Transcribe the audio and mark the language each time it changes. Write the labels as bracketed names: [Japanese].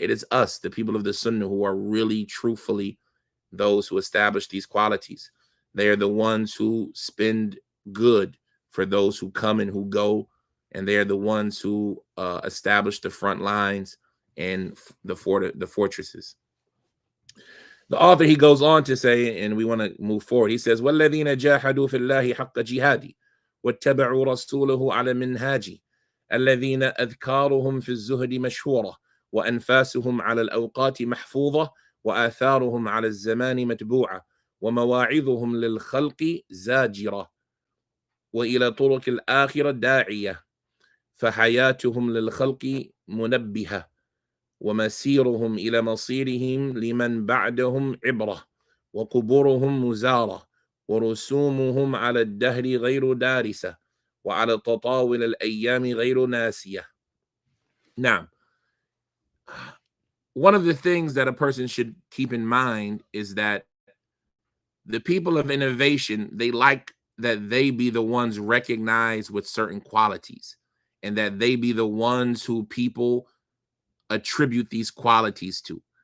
[English] It is us, the people of the Sunnah, who are really, truthfully those who establish these qualities. They are the ones who spend good for those who come and who go, and they are the ones who establish the front lines and the fortresses. The author, he goes on to say, and we want to move forward. He says, [Arabic] وَالَّذِينَ جَاهَدُوا فِي اللَّهِ حَقَّ جِهَادِ وَاتَّبَعُوا رَسُولَهُ عَلَى مِنْهَاجِ الَّذِينَ أَذْكَارُهُم فِي الزُّهْدِ مَشْهُورَةٌ وأنفاسهم على الأوقات محفوظة وآثارهم على الزمان متبوعة ومواعظهم للخلق زاجرة وإلى طرق الآخرة داعية فحياتهم للخلق منبهة ومسيرهم إلى مصيرهم لمن بعدهم عبرة وقبورهم مزارة ورسومهم على الدهر غير دارسة وعلى تطاول الأيام غير ناسية. [English] Now, one of the things that a person should keep in mind is that the people of innovation, they like that they be the ones recognized with certain qualities, and that they be the ones who people attribute these qualities to.